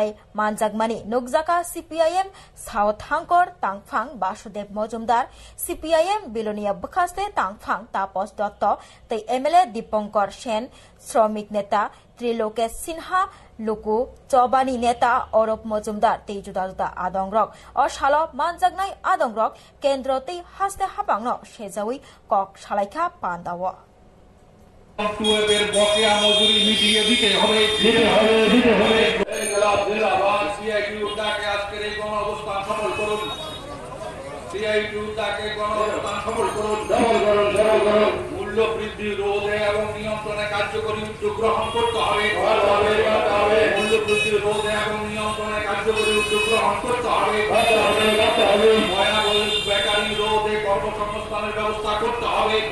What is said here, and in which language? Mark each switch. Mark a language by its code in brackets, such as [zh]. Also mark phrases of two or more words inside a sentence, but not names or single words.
[trp] manjakmani nukjaka CPIM South Hangkor tangphang Basudev Mojumdar CPIM Bilonia Bukhaste tangphang Tapos Dotto tei MLA Dipankar Sen [bn] শ্রমিক নেতা [trp] Trilokesh Sinha Luku Chobani Neta Orop Mojumdar tei juda juda adongrok o salo manjaknai adongrok kendro tei haste hapangno sejawi kok salaikha pandawo [bn] টুয়েবের বকেয়া মজুরি মিটিয়ে দিতে হবে CITU তাকে আজকের এই গণ অবস্থান সফল করুন CITU তাকে গণ অবস্থান সফল করুন মূল্য বৃদ্ধি রোধে এবং নিয়ন্ত্রণে কার্যকরী উদ্যোগ গ্রহণ করতে হবে মূল্য বৃদ্ধি রোধে এবং নিয়ন্ত্রণে কার্যকরী উদ্যোগ গ্রহণ করতে হবে ময়লা বেকারি রোধে কর্মসংস্থানের ব্যবস্থা করতে হবে